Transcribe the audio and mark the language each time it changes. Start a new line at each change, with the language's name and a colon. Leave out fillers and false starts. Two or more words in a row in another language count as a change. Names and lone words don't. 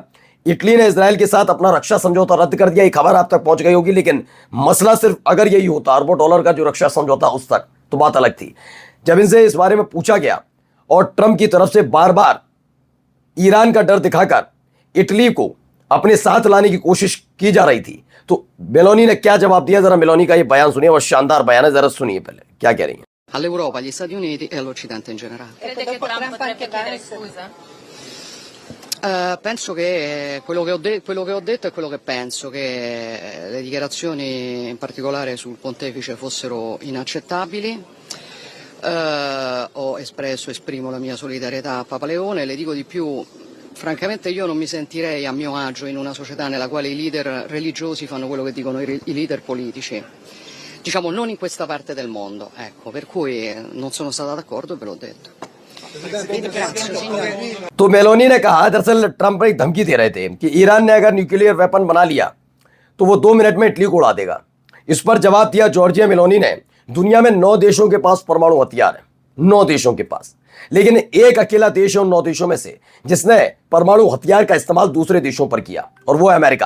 Hindi: इटली ने इजराइल के साथ अपना रक्षा समझौता रद्द कर दिया। ये खबर आप तक पहुंच गई होगी, लेकिन मसला सिर्फ अगर यही होता अरबों डॉलर का जो रक्षा समझौता, उस तक तो बात अलग थी। जब इनसे इस बारे में पूछा गया और ट्रंप की तरफ से बार बार ईरान का डर दिखाकर इटली को अपने साथ लाने की कोशिश की जा रही थी, तो मेलोनी ने क्या जवाब दिया, जरा मेलोनी का ये बयान सुनिए। और शानदार बयान है, जरा सुनिए पहले क्या कह रही है।
Italian: all'Europa, agli Stati Uniti e all'Occidente in generale. Crede che Trump potrebbe chiedere scusa? Penso che quello che ho detto è quello che penso, che le dichiarazioni in particolare sul pontefice fossero inaccettabili. Esprimo la mia solidarietà a Papa Leone, le dico di più, francamente io non mi sentirei a mio agio in una società nella quale i leader religiosi fanno quello che dicono i leader politici. Diciamo non in questa parte del mondo, ecco, per cui non sono stata d'accordo e ve l'ho detto. Grazie, signore.
Hindi: तो मेलोनी ने कहा, दरअसल ट्रंप एक धमकी दे रहे थे कि ईरान ने अगर
English: nuclear weapon
Hindi: बना लिया तो वो 2 मिनट में इटली को उड़ा देगा। इस पर जवाब दिया जॉर्जिया मेलोनी ने, दुनिया में 9 देशों के पास परमाणु हथियार है, 9 देशों के पास, लेकिन एक अकेला देश है उन 9 देशों में से जिसने परमाणु हथियार का इस्तेमाल दूसरे देशों पर किया, और वो है अमेरिका।